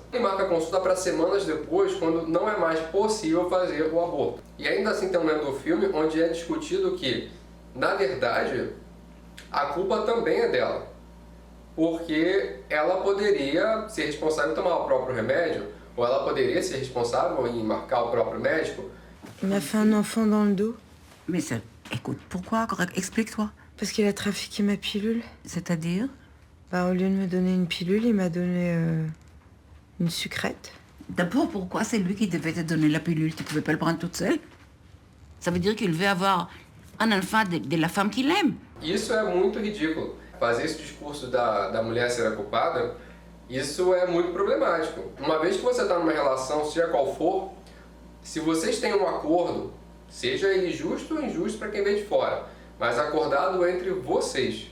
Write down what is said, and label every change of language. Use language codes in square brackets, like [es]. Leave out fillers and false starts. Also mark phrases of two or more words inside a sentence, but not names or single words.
[pt] E marca a consulta para semanas depois, quando não é mais possível fazer o aborto. E ainda assim tem um momento do filme onde é discutido que, na verdade, a culpa também é dela. Porque ela poderia ser responsável em tomar o próprio remédio, ou ela poderia ser responsável em marcar o próprio médico. [fr] Il m'a fait un enfant dans le dos. Mais ça... Écoute, pourquoi? Explique-toi. Parce qu'il a trafiqué ma pilule. C'est-à-dire? Au lieu de me donner une pilule, il m'a donné une sucrète. D'abord, pourquoi c'est lui qui devait te donner la pilule? Tu pouvais pas le prendre toute seule? Ça veut dire qu'il veut avoir un enfant de la femme qu'il aime. [pt] Isso é muito ridículo. Fazer esse discurso da mulher ser a culpada, isso é muito problemático. Uma vez que você está numa relação, seja qual for, se vocês têm um acordo, seja ele justo ou injusto para quem vem de fora, mas acordado entre vocês.